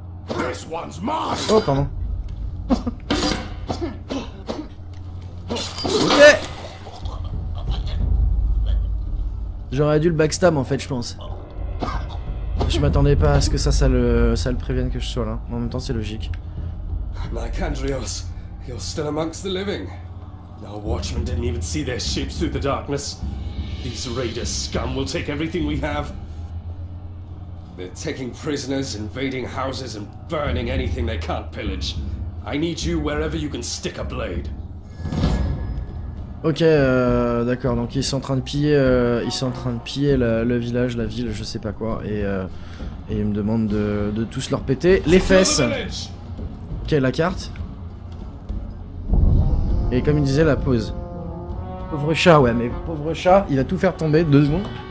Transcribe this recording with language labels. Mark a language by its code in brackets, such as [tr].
[fr] Ok. Oh, pardon. Ok. J'aurais dû le backstab en fait, je pense. Je m'attendais pas à ce que ça le prévienne que je sois là. En même temps, c'est logique. [en] Lycandrios, you're still amongst the living. Our watchmen didn't even see their ships through the darkness. These raider scum will take everything we have. They're taking prisoners, invading houses, and burning anything they can't pillage. I need you wherever you can stick a blade. [fr] Ok, d'accord. Donc ils sont en train de piller, le village, la ville, je sais pas quoi, et ils me demandent de tous leur péter les fesses. Ok, la carte. Et comme il disait, la pause. Pauvre chat, ouais, mais pauvre chat, il va tout faire tomber, 2 secondes.